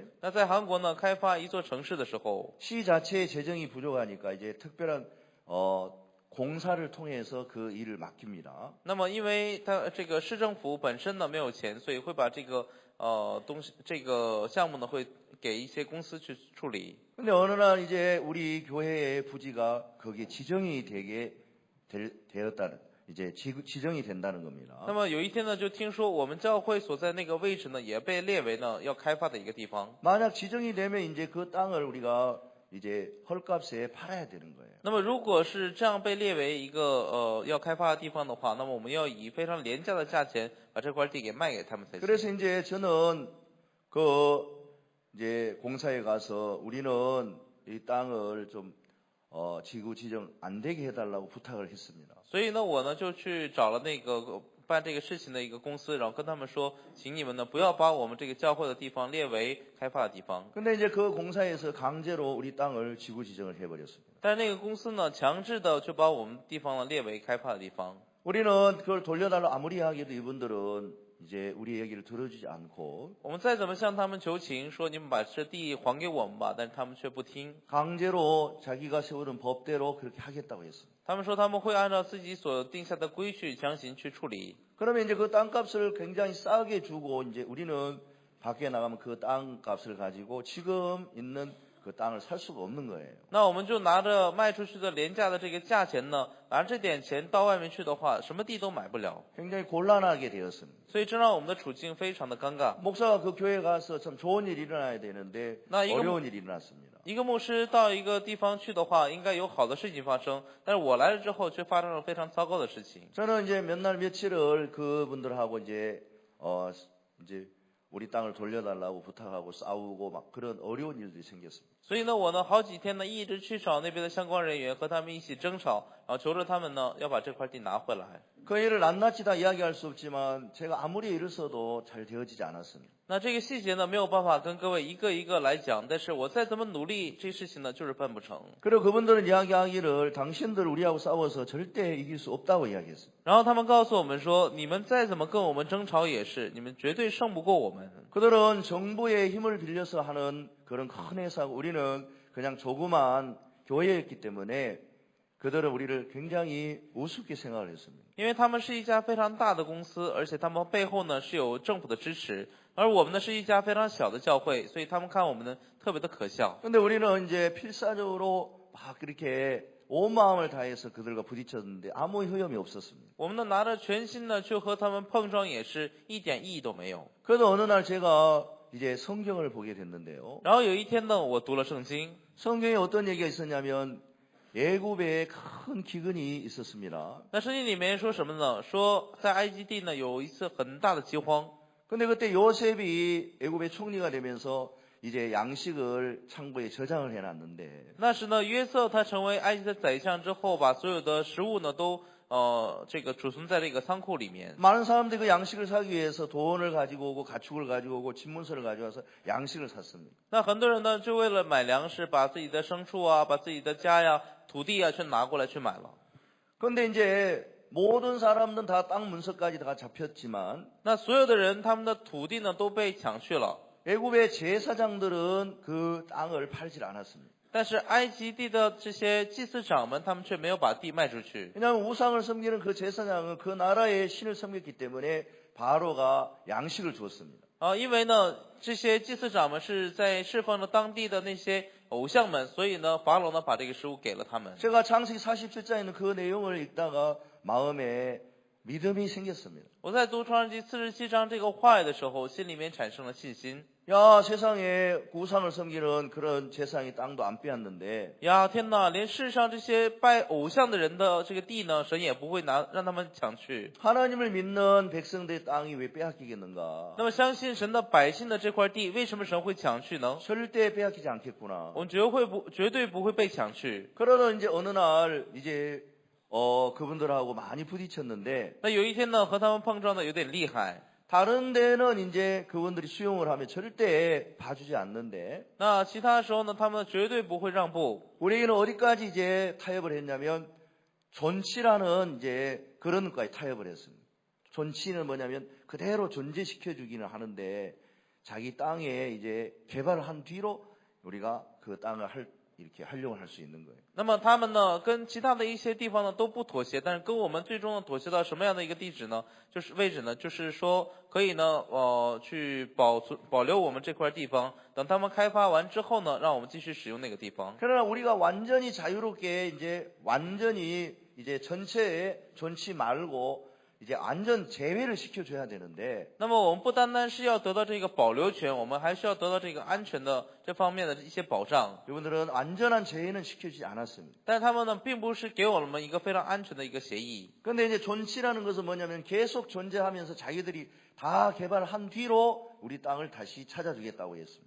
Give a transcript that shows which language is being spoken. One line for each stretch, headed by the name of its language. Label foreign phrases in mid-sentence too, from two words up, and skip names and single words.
Chinese: 那在韩国呢，开发一座城市的时候，
Korean: 시 자체의 재정이 부족하니까 이제 특별한 공사를 통해서 그 일을 맡깁니다.
Chinese: 那么因为它这个市政府本身呢没有钱，所以会把这个这个项目呢会给一些公司去处理。
Korean: 근데 어느 날 이제 우리 교회의 부지가 거기에 지정이 되었다는 이제 지정이 된다는 겁니다.
Chinese: 那么有一天呢，就听说我们教会所在那个位置呢，也被列为呢要开发的一个地方。
Korean: 만약 지정이 되면 이제 그 땅을 우리가 이제 헐값에 팔아야 되는 거예요.
Chinese: 那么如果是这样被列为一个要开发的地方的话，那么我们要以非常廉价的价钱把这块地给卖给他们才行。
Korean: 그래서 이제 저는 그 이제 공사에 가서 우리는 이 땅을 좀 지구 지정 안 되게 해달라고 부탁을 했습니다.
Chinese: 所以呢，我呢就去找了那个办这个事情的一个公司，然后跟他们说，请你们呢不要把我们这个教会的地方列为开发的地方。
Korean: 근데 이제 그 공사에서 강제로 우리 땅을 지구 지정을 해버렸습니다.
Chinese: 但是那个公司呢，强制的就把我们地方呢列为开发的地方。
Korean: 우리는 그걸 돌려달라고 아무리 하기도 이분들은 이제 우리 얘기를 들어주지 않고
Chinese: 我们再怎么向他们求情，说你们把这地还给我们吧，但是他们却不听。
Korean: 강제로 자기가 세우는 법대로 그렇게 하겠다고 했습니다.
Chinese: 他们说他们会按照自己所定下的规矩强行去处理。
Korean: 그러면 이제 그 땅값을 굉장히 싸게 주고 이제 우리는 밖에 나가면 그 땅값을 가지고 지금 있는 그 땅을 살 수가 없는 거예요.
Chinese: 那我们就拿着卖出去的廉价的这个价钱呢，拿着这点钱到外面去的话，什么地都买不了。
Korean: 굉장히 곤란하게 되었습니다.
Chinese: 所以这让我们的处境非常的尴尬。
Korean: 목사가 그 교회에 가서 참 좋은 일이 일어나야 되는데 나 이거 어려운 일이 일어났습니다.
Chinese: 一个牧师到一个地方去的话，应该有好的事情发生，但是我来了之后却发生了非常糟糕的事情。
Korean: 저는 이제 몇 날 며칠을 그분들하고 이제 우리 땅을 돌려달라고 부탁하고 싸우고 막 그런 어려운 일들이 생겼습니다.
Chinese: 所以呢，我呢好几天呢一直去找那边的相关人员，和他们一起争吵，然后求着他们呢要把这块地拿回来。
Korean: 그 일을 낱낱이 다 이야기할 수 없지만 제가 아무리 애를 써도 잘 되어지지 않았습니다.
Chinese: 那这个细节呢，没有办法跟各位一个一个来讲，但是我再怎么努力，这事情呢就是办不成。
Korean: 그리고 그분들은 이야기하기를 당신들 우리하고 싸워서 절대 이길 수 없다고 이야기했습니다.
Chinese: 然后他们告诉我们说，你们再怎么跟我们争吵也是，你们绝对胜不过我们。
Korean: 그들은 정부의 힘을 빌려서 하는 그런 큰 회사고 우리는 그냥 조그만 교회였기 때문에 그들은 우리를 굉장히 우습게 생각을 했습니다.
Chinese: 因为他们是一家非常大的公司，而且他们背后呢是有政府的支持，而我们呢是一家非常小的教会，所以他们看我们呢特别的可笑。
Korean: 근데 우리는 이제 필사적으로 막 그렇게 온 마음을 다해서 그들과 부딪혔는데 아무 효험이 없었습니다.
Chinese: 我们呢拿着全心呢去和他们碰撞，也是一点意义都没有。
Korean: 그래도 어느 날 제가 이제 성경을 보게 됐는데요.
Chinese: 然后有一天呢，我读了圣经，
Korean: 성경에 어떤 얘기가 있었냐면 애굽에 큰 기근이 있었습니다.
Chinese: 那圣经里面说什么呢？说在埃及地呢有一次很大的饥荒，
Korean: 근데 그때 요셉이 애굽의 총리가 되면서 이제 양식을 창고에 저장을 해놨는데
Chinese: 那时呢约瑟他成为埃及的宰相之后，把所有的食物呢都这个储存在这个仓库里面。
Korean: 많은 사람들이 그 양식을 사기 위해서 돈을 가지고 오고 가축을 가지고 오고 집문서를 가져와서 양식을 샀습니다.
Chinese: 那很多人呢就为了买粮食，把自己的牲畜啊，把自己的家呀、土地啊全拿过来去买了。
Korean: 그런데 이제 모든 사람들은 다 땅 문서까지 다 잡혔지만
Chinese: 那所有的人他们的土地呢都被抢去了，
Korean: 애굽의 제사장들은 그 땅을 팔질 않았습니다.
Chinese: 但是埃及地的这些祭司长们，他们却没有把地卖出去。
Korean: 왜냐하면 우상을 섬기는 그 제사장은 그 나라의 신을 섬겼기 때문에 바로가 양식을 주었습니다.
Chinese: 因为呢这些祭司长们是在侍奉着当地的那些偶像们，所以呢法老呢把这个食物给了他们。
Korean: 제가 창세기 47장에 있는 그 내용을 읽다가 마음에 믿음이 생겼습니다.
Chinese: 我在读创世纪47章这个话语的时候，心里面产生了信心。
Korean: 야, 세상에 우상을 섬기는 그런 제사장이 땅도 안 빼앗는데
Chinese: 呀，天哪！连世上这些拜偶像的人的这个地呢，神也不会让他们抢去。
Korean: 하나님을 믿는 백성들의 땅이 왜 빼앗기겠는가?
Chinese: 那么相信神的百姓的这块地，为什么神会抢去呢？
Korean: 절대 빼앗기지 않겠구나.
Chinese: 我们绝对不会被抢去。
Korean: 그러던 이제 어느 날 이제 그분들하고 많이 부딪혔는데
Chinese: 那有一天呢，和他们碰撞的有点厉害。
Korean: 다른 데는 이제 그분들이 수용을 하면 절대 봐주지 않는데
Chinese: 那其他时候呢，他们绝对不会让步。
Korean: 우리에게는 어디까지 이제 타협을 했냐면 존치라는 이제 그런 것까지 타협을 했습니다. 존치는 뭐냐면 그대로 존재시켜주기는 하는데 자기 땅에 이제 개발을 한 뒤로 우리가 그 땅을 이렇게 활용을 할 수 있는 거예요.
Chinese: 那么他们呢，跟其他的一些地方呢都不妥协，但是跟我们最终呢妥协到什么样的一个地址呢？就是位置呢，就是说可以呢，去保留我们这块地方，等他们开发完之后呢，让我们继续使用那个地方。
Korean: 그러나 우리가 완전히 자유롭게 이제 완전히 이제 전체에 존치 말고 이제 완전 제외를 시켜줘야 되는데
Chinese: 那么我们不单单是要得到这个保留权，我们还需要得到这个安全的这方面的一些保障。
Korean: 이분들은 완전한 제외는 시켜주지 않았습니다.
Chinese: 但是他们呢，并不是给我们一个非常安全的一个协议。
Korean: 그런데 이제 존치라는 것은 뭐냐면 계속 존재하면서 자기들이 다 개발한 뒤로 우리 땅을 다시 찾아주겠다고 했습니다.